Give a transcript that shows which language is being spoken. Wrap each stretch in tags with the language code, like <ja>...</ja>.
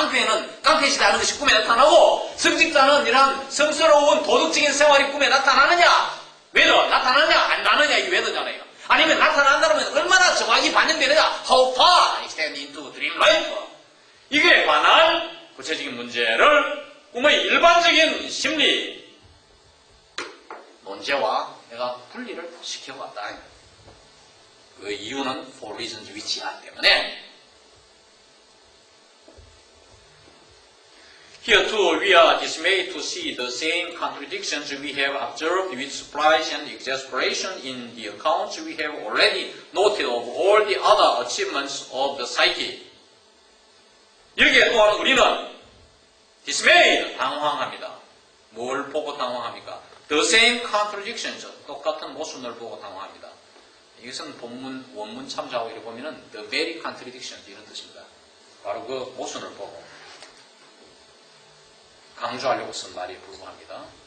<ko>깡패는 깡패시다 하는 것이 꿈에 나타나고 성직자는 이런 성스러운 도덕적인 생활이 꿈에 나타나느냐. 왜도 나타나느냐 안 나느냐 이게 왜도잖아요. 아니면 나타난다면 얼마나 정확히 반영되느냐.</ko> <en>How far extend into dream life.</en> <ko>이게 관한 구체적인 문제를 꿈의 일반적인 심리 논제와 내가 분리를 시켜봤다. 그 이유는</ko> <en>for reasons</en> <ko>위치하기 때문에</ko> <en>Here too, we are dismayed to see the same contradictions we have observed with surprise and exasperation in the accounts we have already noted of all the other achievements of the psyche.</en> <ko>여기에 또한 우리는 dismayed, 당황합니다. 뭘 보고 당황합니까?</ko> <en>The same contradictions,</en> <ko>똑같은 모순을 보고 당황합니다. 이것은 본문, 원문 참조하고 이렇게 보면은</ko> <en>the very contradictions</en> <ko>이런 뜻입니다. 바로 그 모순을 보고 강조하려고 쓴 말에 불과합니다.</ko>